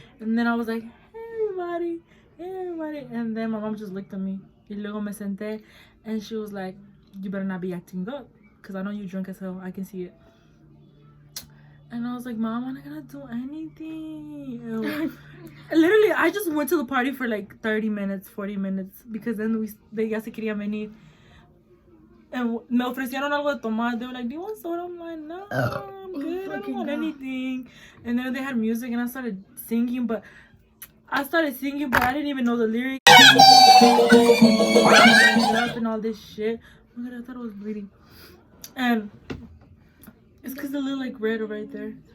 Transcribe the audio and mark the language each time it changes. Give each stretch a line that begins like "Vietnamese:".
English: And then I was like, hey, everybody. And then my mom just looked at me.
Spanish: Y luego me senté.
English: And she was like, you better not be acting up. Because I know you drunk as hell. I can see it. And I was like, Mom, I'm not going to do anything. Literally, I just went to the party for like 30 minutes, 40 minutes. Because then they
Spanish: ya se querían venir. And me ofrecieron algo de tomar.
English: They were like, do you want soda? I'm like, no, I'm good. I don't want anything. And then they had music and I started singing. But I didn't even know the lyrics. And all this shit. Oh my God, I thought I was bleeding. And it's because the little like red right there.